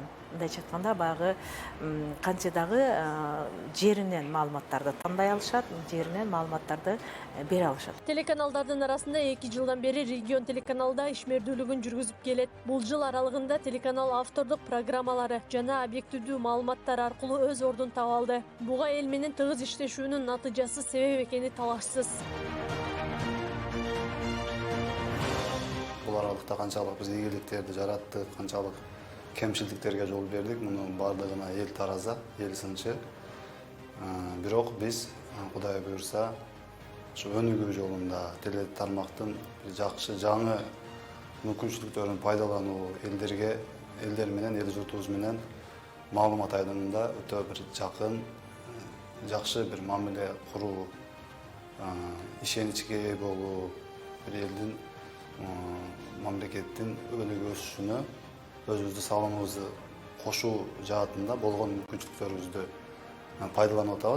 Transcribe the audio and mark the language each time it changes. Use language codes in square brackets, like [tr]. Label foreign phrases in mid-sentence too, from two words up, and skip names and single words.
[ky] Мындайча айтканда баягы канчадагы жеринен маалыматтарды тандай алышат, жеринен маалыматтарды бере алышат. Телеканалдардын арасында 2 жылдан бери регион телеканалда ишмердүүлүгүн жүргүзүп келет. Бул жыл аралыгында телеканал автордук программалары жана объективдүү маалыматтар аркылуу өз ордун таба алды. Буга эл менен тыгыз иштешүүнүн натыйжасы себеп экени талашсыз. [kk] Бұл аралықта қаншалық біз игіліктерді жараттық, қаншалық кемшілдіктерге жол бердік, мұның бардығына ел тараза, ел сыншы. Бирок біз, Құдай бұйырса, [ky] өнүгүү жолында теле тармактын жакшы жаңы мүмкүнчүлүктөрүн пайдалануу, элдер менен, эл журтубуз менен маалымат айдымында өтө бир жакын, жакшы бир мамиле куруу, ишеничке ээ болуу, бир элдин мамлекеттин өнүгүп өсүшүнө өзүбүздүн салымыбызды кошуу жаатында болгон мүмкүнчүлүктөрүбүздү пайдаланып атабыз.